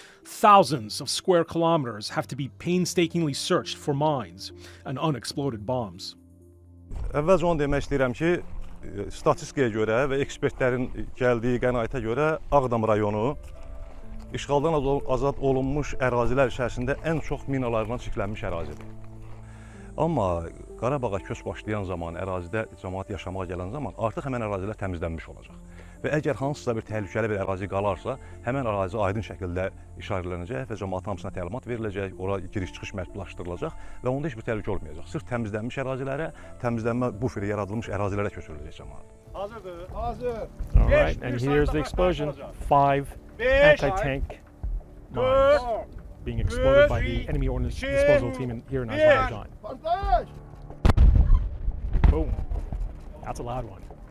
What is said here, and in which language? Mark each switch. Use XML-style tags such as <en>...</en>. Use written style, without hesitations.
<en>Thousands of square kilometers have to be painstakingly searched for mines and unexploded bombs.</en> <az>Əvvəlcə onu demək istəyirəm ki, statistikaya görə və ekspertlərin gəldiyi qənaətə görə Ağdam rayonu işğaldan azad olunmuş ərazilər içərisində ən çox minalarla çirklənmiş ərazidir. Amma Qarabağa köç başlayan zaman, ərazidə cəmaət yaşamağa gələn zaman artıq həmən ərazilər təmizlənmiş olacaq. Və əgər hansısa bir təhlükəli bir ərazi qalarsa, həmən ərazi aydın şəkildə işarələnəcək və cəmaət hamısına təlimat veriləcək, ora giriş-çıxış məhdudlaşdırılacaq və onda heç bir təhlükə olmayacaq. Sırf təmizlənmiş ərazilərə, təmizlənmə buferi yaradılmış ərazilərə köçürüləcək cəmaət. Hazırdır. Hazır.</az> <en>All right, and here's the explosion. 5 anti-tank mines being exploded by the enemy ordnance disposal team here in Azerbaijan. Boom. That's a loud one.</en>